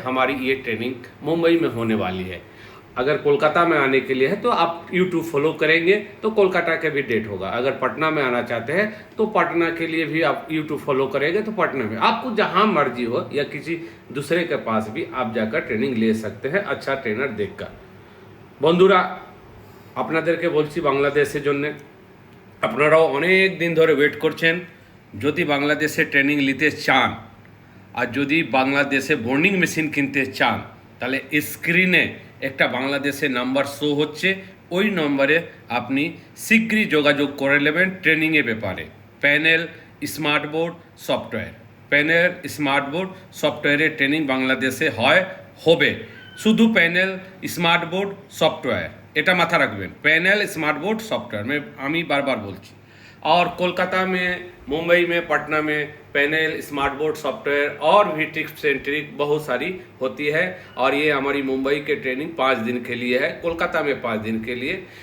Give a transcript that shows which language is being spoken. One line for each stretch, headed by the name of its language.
Hindi: हमारी ये ट्रेनिंग मुंबई में होने वाली है। अगर कोलकाता में आने के लिए है तो आप यूट्यूब फॉलो करेंगे तो कोलकाता का भी डेट होगा। अगर पटना में आना चाहते हैं तो पटना के लिए भी आप यूट्यूब फॉलो करेंगे तो पटना में। आपको जहां मर्जी हो या किसी दूसरे के पास भी आप जाकर ट्रेनिंग ले सकते हैं, अच्छा ट्रेनर देखकर।
Bangla: বন্ধুরা, আপনাদেরকে বলছি বাংলাদেশের জন্য, আপনারাও অনেক দিন ধরে ওয়েট করছেন। যদি বাংলাদেশে ট্রেনিং নিতে চান আর যদি বাংলাদেশে বর্নিং মেশিন কিনতে চান, তাহলে স্ক্রিনে একটা বাংলাদেশের নাম্বার শো হচ্ছে, ওই নম্বরে আপনি শীঘ্রই যোগাযোগ করে নেবেন ট্রেনিংয়ের ব্যাপারে। Panel smart board software, panel smart board সফটওয়্যারের ট্রেনিং বাংলাদেশে হয়, হবে। শুধু প্যানেল স্মার্ট বোর্ড সফটওয়্যার, এটা মাথা রাখবেন।
Hindi: প্যানেল स्मार्ट बोर्ड सॉफ्टवेयर में
Bangla: আমি বারবার বলছি।
Hindi: और कोलकाता में, मुंबई में, पटना में पैनल स्मार्ट बोर्ड सॉफ्टवेयर और भी टिप्स एंड ट्रिक बहुत सारी होती है। और ये हमारी मुंबई के ट्रेनिंग 5 दिन के लिए है, कोलकाता में 5 दिन के लिए।